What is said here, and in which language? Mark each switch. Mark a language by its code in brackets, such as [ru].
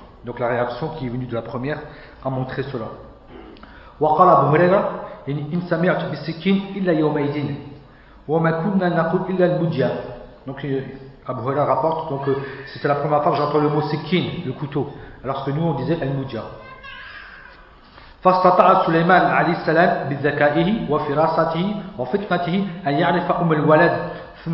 [fr] Donc la réaction qui est venue de la première a montré cela. [ar] وقال أبو هريرة إن سمعت بسكين إلا يومئذ وما كنا نقول إلا المدية. [fr] Donc Abu Huraira rapporte donc c'était la première fois que j'entends le mot sikin, le couteau, alors que nous on disait al-mudia. [ar] فاستطاع سليمان عليه السلام بذكائه وفراسته وفطنته أن يعرف أم الولد.